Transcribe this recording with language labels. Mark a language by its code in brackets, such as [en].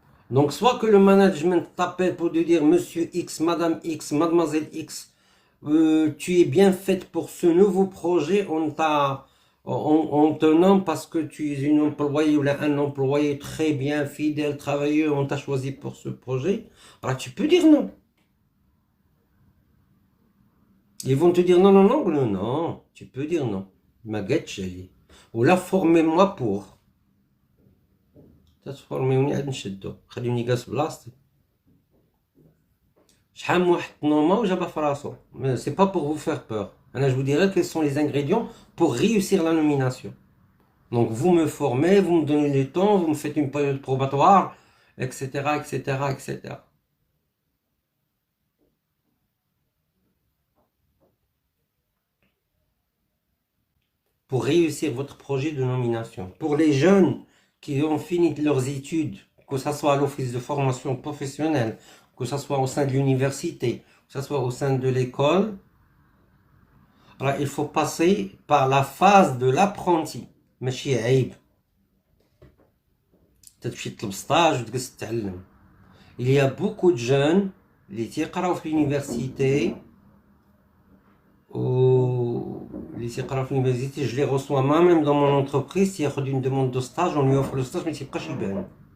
[fr] Donc soit que le management t'appelle pour te dire Monsieur X, Madame X, Mademoiselle X, tu es bien faite pour ce nouveau projet, on te nomme parce que tu es une employée ou un employé très bien, fidèle, travailleux, on t'a choisi pour ce projet. Alors tu peux dire non. Ils vont te dire non, non, non, non, non, tu peux dire non. Ou là, formez-moi pour. [ar] تفورميوني عاد نشدو خليوني جالس بلاصتي شحال من واحد نوما وجابها في راسو سي با [fr] pour vous faire peur. انا je vous dirai quels sont les ingrédients pour réussir la nomination. Donc vous me formez, vous me donnez du temps, vous me faites une période probatoire, etc., etc., etc. Pour réussir votre projet de nomination. Pour les jeunes qui ont fini leurs études, que ce soit à l'office de formation professionnelle, que ce soit au sein de l'université, que ce soit au sein de l'école, alors il faut passer par la phase de l'apprenti. [ar] ماشي عيب. تمشي تطلب ستاج وتجلس تتعلم. [fr] Il y a beaucoup de jeunes [ar] اللي تيقراو في [fr] l'université je les reçois moi-même dans mon entreprise. S'il y a une demande de stage, on lui offre le stage, mais c'est pas chez Ben.